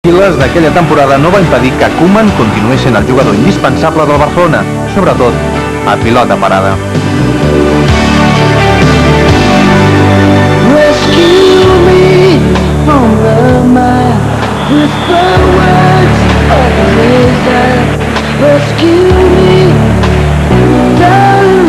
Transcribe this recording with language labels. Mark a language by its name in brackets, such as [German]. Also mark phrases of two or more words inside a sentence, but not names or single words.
[Catalan] files d'aquella temporada no va impedir que Koeman continués sent el jugador indispensable del Barcelona, sobretot a pilota parada. [English] Rescue me from the mire with the words of the desert. Rescue me.